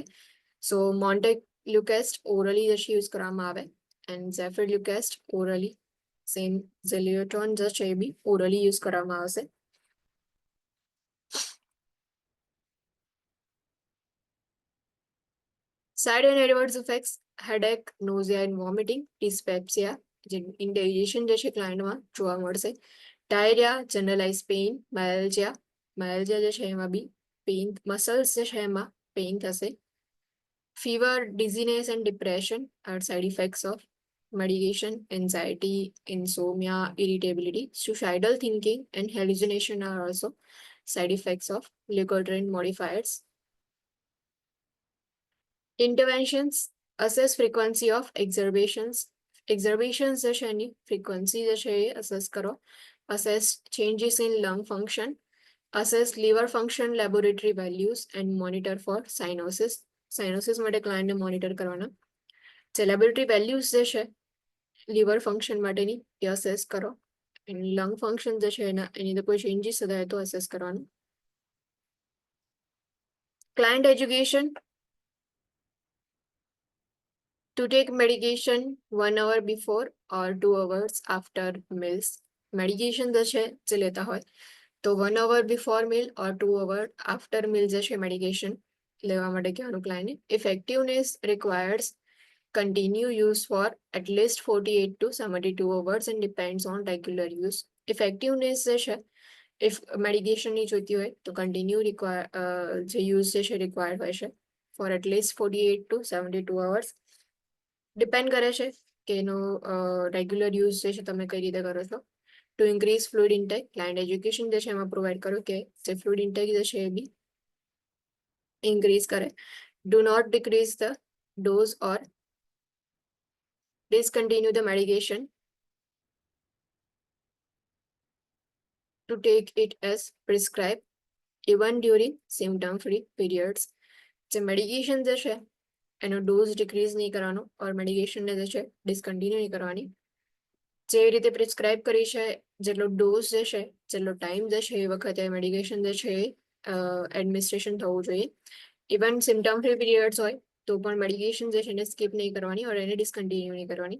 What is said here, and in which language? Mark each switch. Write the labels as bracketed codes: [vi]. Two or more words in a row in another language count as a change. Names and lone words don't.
[gu] સો [en] montelukast orally [gu] જે છે યુઝ કરવામાં આવે, [en] and zafirlukast orally, same zileuton [gu] જે છે એ બી ઓરલી યુઝ કરવામાં આવશે. [en] Side and adverse effects: headache, nausea and vomiting, dyspepsia, indigestion [gu] જે છે ક્લાયન્ટમાં જોવા મળશે, [en] diarrhea, generalize pain, myalgia [gu] જે છે એમાં બી પેઇન, મસલ્સ જે છે એમાં પેઇન થશે. [en] fever, dizziness and depression are side effects of medication, anxiety, insomnia, irritability, suicidal thinking and hallucination are also side effects of leukotriene modifiers. interventions assess frequency of exacerbations [gu] જે છે એની ફ્રીક્વન્સી જે છે એ અસેસ કરો. [en] assess changes in lung function, assess liver function laboratory values and monitor for cyanosis [gu] માટે ક્લાયન્ટને મોનિટર કરવાના. જે લેબોરેટરી વેલ્યુઝ જે છે લીવર ફંક્શન માટેની એ અસેસ કરો. લંગ ફંક્શન જે છે એની અંદર કોઈ ચેન્જીસ થાય તો અસેસ કરવાનું. [en] client education to take medication 1 hour before or 2 hours after meals. [gu] મેડિકેશન જે છે જે લેતા હોય તો [en] 1 hour before meal or 2 hour after meal [gu] જે છે મેડિકેશન લેવા માટે કહેવાનું ક્લાયન્ટને. [en] ઇફેક્ટિવનેસ requires continue use for at least 48 to 72 hours and depends on regular use. [gu] ઇફેક્ટિવનેસ જે છે ઇફ મેડિકેશનની જોઈતી હોય તો કન્ટિન્યુ જે યુઝ જે છે રિક્વાયર્ડ હોય છે [en] for at least 48 to 72 hours. [gu] ડિપેન્ડ કરે છે કે એનો રેગ્યુલર યુઝ જે છે તમે કઈ રીતે કરો છો. [en] to increase fluid intake client education [gu] જે છે એમાં પ્રોવાઈડ કરો કે જે [en] fluid intake [gu] જે છે એ બી ઇન્ક્રીઝ કરે. [en] do not decrease the dose or discontinue the medication to take it as prescribed even during symptom free periods. [gu] જે મેડિકેશન જે છે એનો ડોઝ ડિક્રીઝ નહીં કરવાનો ઓર મેડિકેશનને જે છે ડિસકન્ટિન્યુ નહીં કરવાની. જે રીતે પ્રિસ્ક્રાઇબ કરી છે જેટલો ડોઝ જે છે જેટલો ટાઈમ જે છે એ વખતે મેડિકેશન જે છે એડમિનિસ્ટ્રેશન થવું જોઈએ. [en] even symptom free periods [gu] હોય તો પણ મેડિકેશન જે છે એને સ્કીપ નહીં કરવાની ઓર એને ડિસકન્ટિન્યુ નહીં કરવાની.